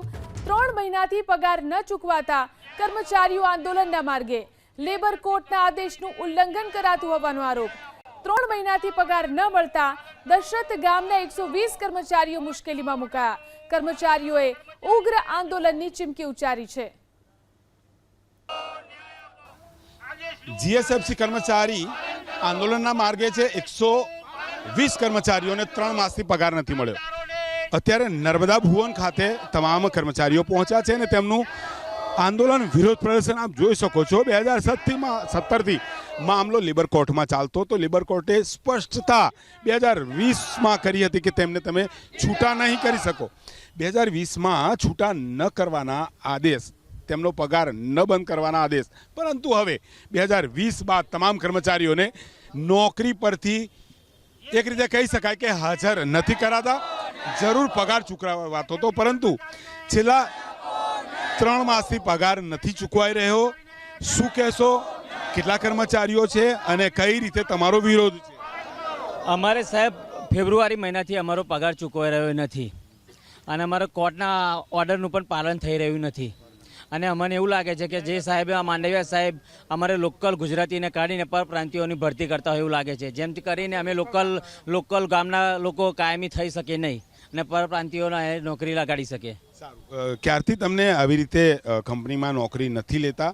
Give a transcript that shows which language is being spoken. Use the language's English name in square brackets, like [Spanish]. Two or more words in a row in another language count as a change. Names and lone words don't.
[Gujarati] 3 મહિનાથી પગાર ન ચૂકવાતા કર્મચારીઓ આંદોલનના માર્ગે। લેબર કોર્ટના આદેશનું ઉલ્લંઘન કરાતું હોવાનો આરોપ। 3 મહિનાથી પગાર ન મળતા દશરથ ગામના 120 કર્મચારીઓ મુશ્કેલીમાં મુકાયા। કર્મચારીઓએ ઉગ્ર આંદોલનની ચીમકી ઉચ્ચારી છે। જીએસએફસી કર્મચારી આંદોલનના માર્ગે છે। 120 કર્મચારીઓને 3 માસથી પગાર નથી મળ્યો। અત્યારે નર્મદા ભુવન ખાતે તમામ કર્મચારીઓ પહોંચ્યા છે અને તેમનું આંદોલન વિરોધ પ્રદર્શન આપ જોઈ શકો છો। 2017 થી મામલો લેબર કોર્ટ માં ચાલતો તો લેબર કોર્ટે સ્પષ્ટતા 2020 માં કરી હતી કિ તેમને તમે છૂટા નહીં કરી સકો। 2020 માં છૂટા ન કરવાના આદેશ, તેમનો પગાર ન બંધ કરવાના આદેશ, પરંતુ હવે 2020 બાદ તમામ કર્મચારીઓ ને નોકરી પરથી એક રીતે કહી શકાય કિ હાજર નહીં કરાતા। જરૂર પગાર ચૂકવાતો તો, પરંતુ છેલ્લા 3 માસથી પગાર નહીં ચૂકવાઈ રહ્યો। શું કહેશો, કેટલા કર્મચારીઓ છે અને કઈ રીતે તમારો વિરોધ છે? અમારે સાહેબ ફેબ્રુઆરી મહીનાથી અમારો પગાર ચૂકવાઈ રહ્યો નથી અને અમારા કોર્ટના ઓર્ડરનું પણ પાલન થઈ રહ્યું નથી। અને અમને એવું લાગે છે કે જે સાહેબે આ માંડવિયા સાહેબ અમારે લોકલ ગુજરાતીને કાઢીને પરપ્રાંતિયોની ભરતી કરતા હોય એવું લાગે છે, જેમથી કરીને અમે લોકલ ગામના લોકો કાયમી થઈ શકે નહીં અને પરપ્રાંતિયોને નોકરી લગાડી શકે। ક્યારથી તમને આવી રીતે કંપનીમાં નોકરી નથી લેતા?